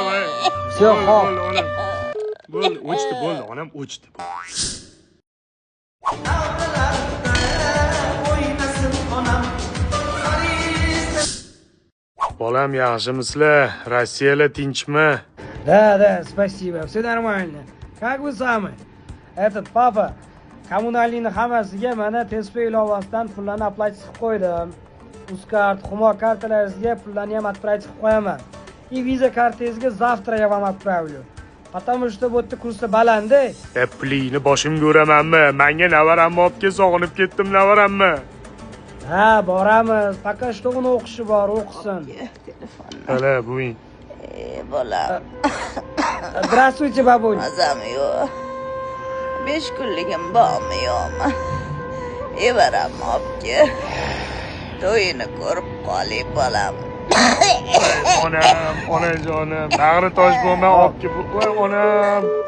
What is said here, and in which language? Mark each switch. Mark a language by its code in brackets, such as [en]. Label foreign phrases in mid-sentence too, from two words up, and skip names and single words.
[uz] Всё, xo'p. Bo'ldi, o'chdi, bo'ldi, onam o'chdi. Bolam, yaxshimisizlar? Rossiyada tinchmi? [ru] Да, спасибо, все нормально. Как вы сами? [uz] Papa, kommunalniy hammasiga mana Tespa ilovasidan pullarni aplatib qo'ydim. Uzkart, Humo kartalaringizga pullarni ham отправить qilib qo'yaman. [ru] И [uz] viza kartangizga [ru] завтра я вам отправлю. Потому что [uz] bu yerda kursda baland-da. Pulingni boshimga uramanmi? Menga navaramni olib kel, sog'inib ketdim navarammi? Ha, boramiz. [ru] Пока что [uz] uni o'qishi bor, o'qisin. Hala, buving. Bolam. [ru] Здравствуйте, бабуль. [uz] Mazam yo'q. 5 kunligim bormi yo'qmi? Evaramni olib kel. To'yini ko'rib qolay bolam. Onajonim, bag'ri tosh bo'lmay olib kel. Voy onam.